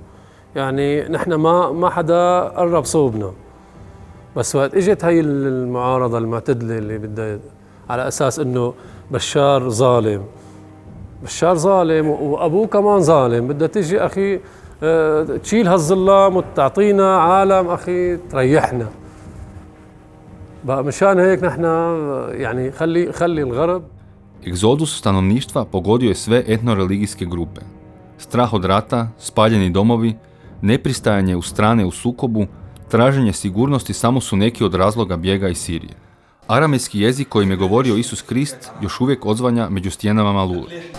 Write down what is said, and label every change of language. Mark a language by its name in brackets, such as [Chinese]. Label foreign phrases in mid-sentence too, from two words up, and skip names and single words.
[Arabic] يعني نحن ما حدا قرب صوبنا، بس وقت اجت هي المعارضه المعتدله اللي بدها على اساس انه بشار ظالم، بشار ظالم وابوه كمان ظالم، بدها تيجي اخي تشيل هالظلام وتعطينا عالم اخي تريحنا. بقى مشان هيك نحن يعني خلي الغرب. [Croatian] Egzodus stanovništva pogodio je sve etnoreligijske grupe. Strah od rata, spaljeni domovi, nepristajanje u strane u sukobu, traženje sigurnosti samo su neki od razloga bijega iz Sirije. Aramejski jezik kojim je govorio Isus Krist još uvijek odzvanja među stijenama Malule.